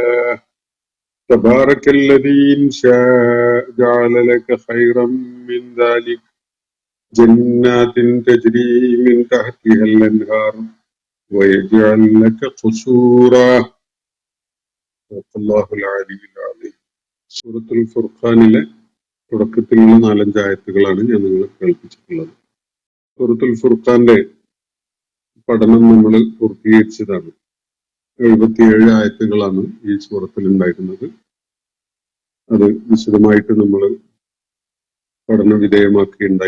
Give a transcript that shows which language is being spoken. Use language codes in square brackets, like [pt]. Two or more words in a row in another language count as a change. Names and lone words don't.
[ar] تبارك الذي إن شاء جعل لك خيرا من ذلك جنات تجري من تحتها الأنهار ويجعل لك قصورا. الله العلي العظيم. [ml] സൂറത്തുൽ ഫുർഖാനിലെ തുടക്കത്തിലുള്ള 4-5 ആയത്തുകളാണ് ഞാൻ നിങ്ങളെ കേൾപ്പിച്ചിട്ടുള്ളത്. സൂറത്തുൽ ഫുർഖാന്റെ പഠനം നമ്മൾ പൂർത്തീകരിച്ചതാണ്. 77 ആയത്തുകളാണ് ഈ സൂറത്തിൽ ഉണ്ടായിരുന്നത്. അത് വിശദമായിട്ട് നമ്മൾ പഠന വിധേയമാക്കുകയുണ്ടായി.